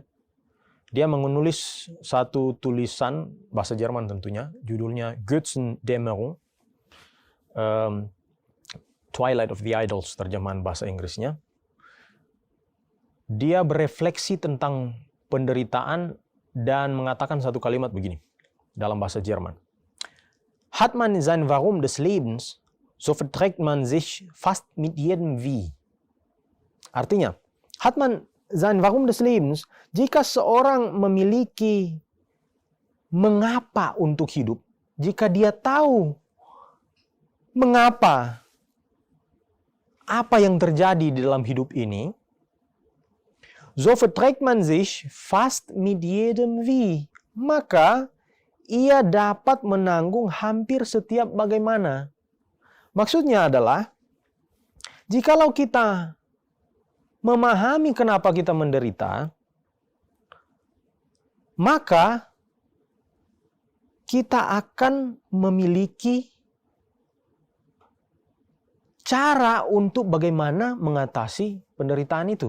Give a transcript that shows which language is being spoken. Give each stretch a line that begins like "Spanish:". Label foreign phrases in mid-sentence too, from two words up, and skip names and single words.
Indonesian: Dia menulis satu tulisan bahasa Jerman tentunya, judulnya Götterdämmerung,
English: Twilight of the Idols,
Indonesian: terjemahan bahasa Inggrisnya. Dia berefleksi tentang penderitaan dan mengatakan satu kalimat begini dalam bahasa Jerman.
German: Hat man sein Warum des Lebens, so verträgt man sich fast mit jedem Wie.
Indonesian: Artinya,
German: hat man sein Warum des Lebens,
Indonesian: jika seorang memiliki mengapa untuk hidup, jika dia tahu mengapa, apa yang terjadi di dalam hidup ini,
German: so verträgt man sich fast mit jedem Wie.
Indonesian: Maka ia dapat menanggung hampir setiap bagaimana. Maksudnya adalah, jikalau kita memahami kenapa kita menderita, maka kita akan memiliki cara untuk bagaimana mengatasi penderitaan itu.